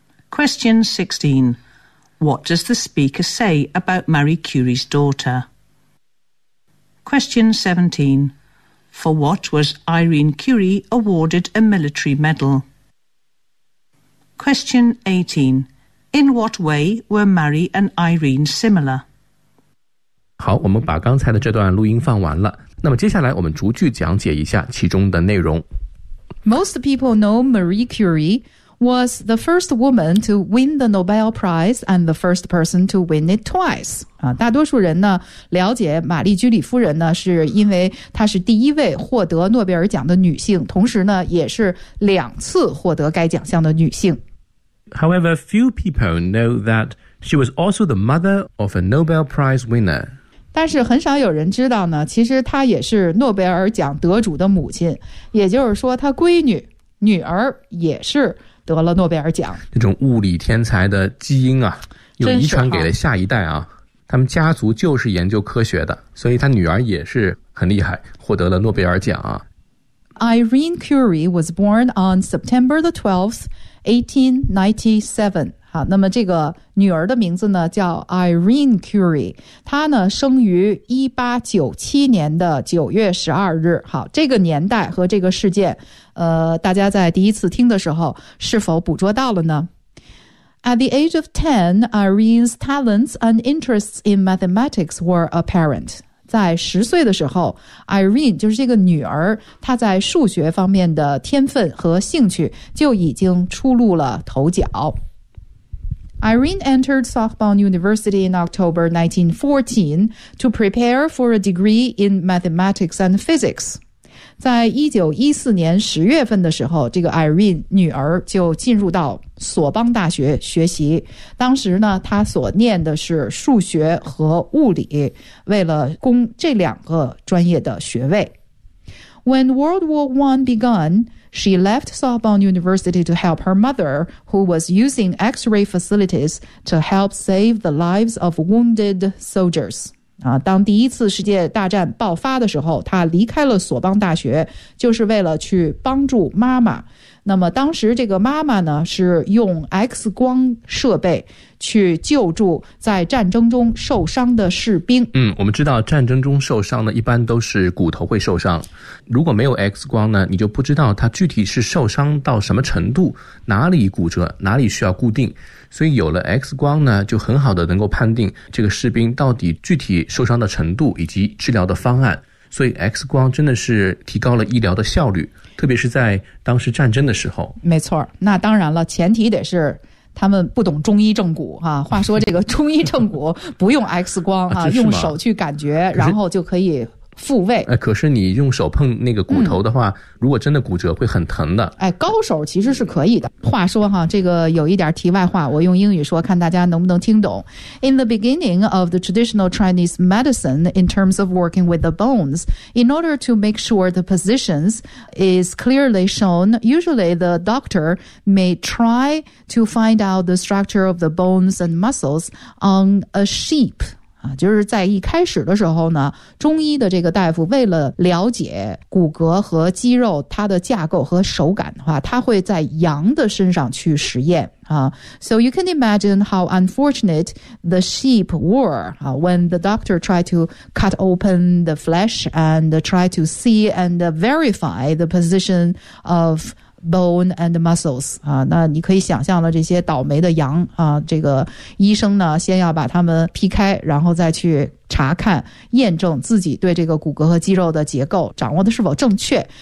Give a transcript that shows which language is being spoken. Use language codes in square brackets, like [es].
[en] Question 16. What does the speaker say about Marie Curie's daughter? Question 17. For what was Irene Curie awarded a military medal? Question 18. In what way were Marie and Irene similar? [zh] 好，我们把刚才的这段录音放完了。那么接下来我们逐句讲解一下其中的内容。 [en] Most people know Marie Curie was the first woman to win the Nobel Prize and the first person to win it twice. [zh] 大多数人呢了解玛丽居里夫人呢是因为她是第一位获得诺贝尔奖的女性，同时呢也是两次获得该奖项的女性。 [en] However, few people know that she was also the mother of a Nobel Prize winner. [zh] 但是很少有人知道呢，其实她也是诺贝尔奖得主的母亲，也就是说她闺女、女儿也是得了诺贝尔奖。这种物理天才的基因啊，有遗传给了下一代啊，他们家族就是研究科学的，所以她女儿也是很厉害，获得了诺贝尔奖啊。 [en] Irene Curie was born on September the 12th, 1897. [zh] 好，那么这个女儿的名字呢叫 Irene Curie， 她呢生于1897年的9月12日。好，这个年代和这个事件，大家在第一次听的时候是否捕捉到了呢？ [en] At the age of 10, Irene's talents and interests in mathematics were apparent. [zh] 在十岁的时候， Irene 就是这个女儿，她在数学方面的天分和兴趣就已经初露了头角。 [en] Irene entered Sorbonne University in October 1914 to prepare for a degree in mathematics and physics. [zh] 在1914年10月份的时候，这个 Irene 女儿就进入到索邦大学学习。当时呢，她所念的是数学和物理，为了攻这两个专业的学位。 [en] When World War I began,She left Sorbonne University to help her mother, who was using X-ray facilities to help save the lives of wounded soldiers. [zh] 当第一次世界大战爆发的时候，她离开了索邦大学，就是为了去帮助妈妈。那么当时这个妈妈呢，是用 X 光设备去救助在战争中受伤的士兵。嗯，我们知道战争中受伤呢，一般都是骨头会受伤。如果没有 X 光呢，你就不知道他具体是受伤到什么程度，哪里骨折，哪里需要固定。所以有了 X 光呢，就很好的能够判定这个士兵到底具体受伤的程度以及治疗的方案。所以 X 光真的是提高了医疗的效率，特别是在当时战争的时候。没错，那当然了，前提得是他们不懂中医正骨啊。话说这个中医正骨不用 X 光啊，用手去感觉，然后就可以复位。可是你用手碰那个骨头的话，如果真的骨折会很疼的。哎，高手其实是可以的。话说哈，这个有一点题外话，我用英语说，看大家能不能听懂。 [en] In the beginning of the traditional Chinese medicine, in terms of working with the bones, in order to make sure the positions is clearly shown, usually the doctor may try to find out the structure of the bones and muscles on a sheep. [zh] 就是在一开始的时候呢，中医的这个大夫为了了解骨骼和肌肉它的架构和手感的话，他会在羊的身上去实验啊。 [en] So you can imagine how unfortunate the sheep were、when the doctor tried to cut open the flesh and try to see and verify the position of bone and muscles 啊。 [zh] 那你可以想象了，这些倒霉的羊啊，这个医生呢先要把它们劈开，然后再去查看验证自己对这个骨骼和肌肉的结构掌握的是否正确。